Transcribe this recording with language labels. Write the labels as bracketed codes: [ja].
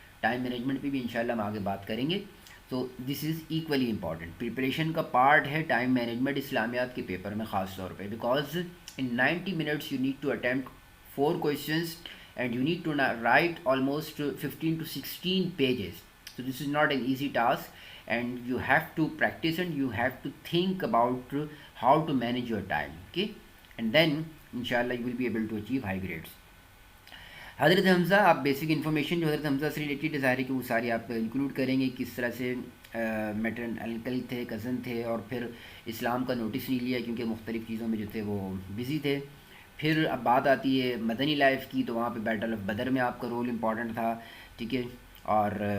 [ur] Time management پہ بھی انشاءاللہ ہم آگے بات کریں گے. تو [en] this is equally important, [ur] پریپریشن کا پارٹ ہے ٹائم مینجمنٹ اسلامیات کے پیپر میں خاص طور پہ, [en] Because in 90 minutes you need to attempt 4 questions and you need to write almost 15 to 16 pages. So this is not an easy task, and you have to practice and you have to think about how to manage your time, okay, and then inshallah you will be able to achieve high grades. [ur] حضرت حمزہ, آپ basic information جو حضرت حمزہ سے related ہے ظاہر ہے کہ وہ ساری آپ انکلوڈ کریں گے, کس طرح سے میٹرن انکل تھے, کزن تھے, اور پھر اسلام کا نوٹس نہیں لیا کیونکہ مختلف چیزوں میں جو تھے وہ بزی تھے. پھر اب بات آتی ہے مدنی لائف کی, تو وہاں پہ بیٹل آف بدر میں آپ کا رول امپورٹنٹ تھا, ٹھیک ہے, اور